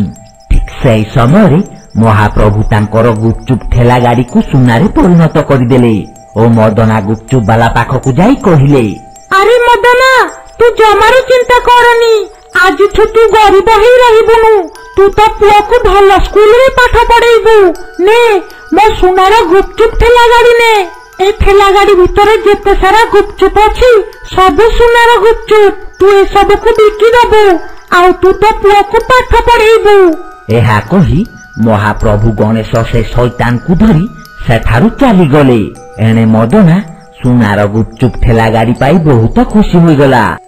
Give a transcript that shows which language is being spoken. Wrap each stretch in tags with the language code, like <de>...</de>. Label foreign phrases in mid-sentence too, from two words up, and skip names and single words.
<or>ଠିକ ସେହି ସମୟରେ ମହାପ୍ରଭୁ ତାଙ୍କର ଗୁପଚୁପ ଠେଲା ଗାଡିକୁ ସୁନାରେ ପରିଣତ କରିଦେଲେ ଓ ମଦନା ଗୁପଚୁପ ବାଲା ପାଖକୁ ଯାଇ କହିଲେ, ଆରେ ମଦନା, ତୁ ଜମାରୁ ଚିନ୍ତା କରନି। ଆଜିଠୁ ତୁ ଗରିବ ହେଇ ରହିବୁନୁ। ତୁ ତୋ ପୁଅକୁ ଭଲ ସ୍କୁଲରେ ପାଠ ପଢେଇବୁ। ନେ, ମୋ ସୁନାର ଗୁପଚୁପ ଠେଲା ଗାଡି ନେ। ଏଇ ଠେଲା ଗାଡି ଭିତରେ ଯେତେ ସାରା ଗୁପଚୁପ ଅଛି ସବୁ ସୁନାର ଗୁପଚୁପ। ତୁ ଏସବୁକୁ ବିକି ଦବୁ ଆଉ ତୁ ତୋ ପୁଅକୁ ପାଠ ପଢେଇବୁ। ଏହା କହି ମହାପ୍ରଭୁ ଗଣେଶ ସେ ଶୈତାନକୁ ଧରି ସେଠାରୁ ଚାଲିଗଲେ। ଏଣେ ମଦନା ସୁନାର ଗୁପଚୁପ ଠେଲା ଗାଡି ପାଇ ବହୁତ ଖୁସି ହୋଇଗଲା।</or>